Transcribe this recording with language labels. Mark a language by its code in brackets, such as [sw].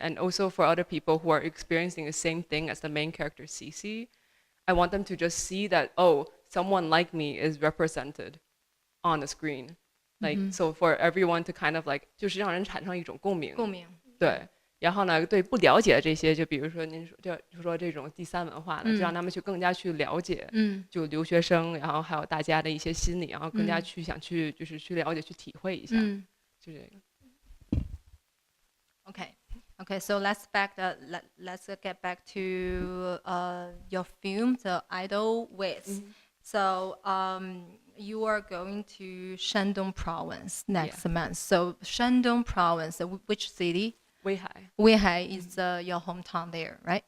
[en] And also for other people who are experiencing the same thing as the main character Cici, I want them to just see that, oh, someone like me is represented on the screen. Like, so for everyone to kind of like 就是让人产生一种共鸣。 [zh] 对。然后呢，对不了解的这些，就比如说您说这种第三文化呢，就让他们去更加去了解，就留学生，然后还有大家的一些心理，然后更加去想去就是去了解、去体会一下，就这个。 [en] Okay, so let's get back to your film, The Idol With. So you are going to Shandong Province next month. So Shandong Province, which city? Weihai is your hometown there, right?